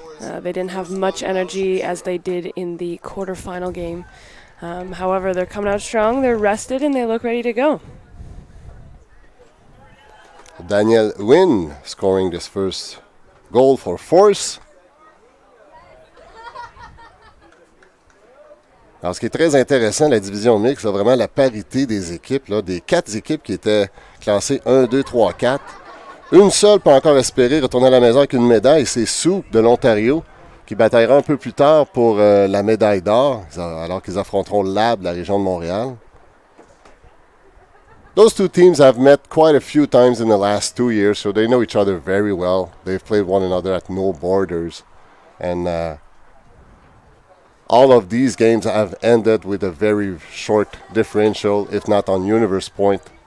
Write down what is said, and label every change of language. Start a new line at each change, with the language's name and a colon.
English: They didn't have much energy as they did in the quarterfinal game. However, they're coming out strong, they're rested, and they look ready to go. Daniel Wynn scoring this first goal for Force.
French: Alors, ce qui est très intéressant, la division mixte, c'est vraiment la parité des équipes, là, des 4 équipes qui étaient classées 1, 2, 3, 4. Une seule peut encore espérer retourner à la maison avec une médaille, c'est Soup de l'Ontario, qui bataillera un peu plus tard pour la médaille d'or, alors qu'ils affronteront Lab de la région de Montréal.
English: Those 2 teams have met quite a few times in the last 2 years, so they know each other very well. They've played one another at no borders. And all of these games have ended with a very short differential, if not on universe point.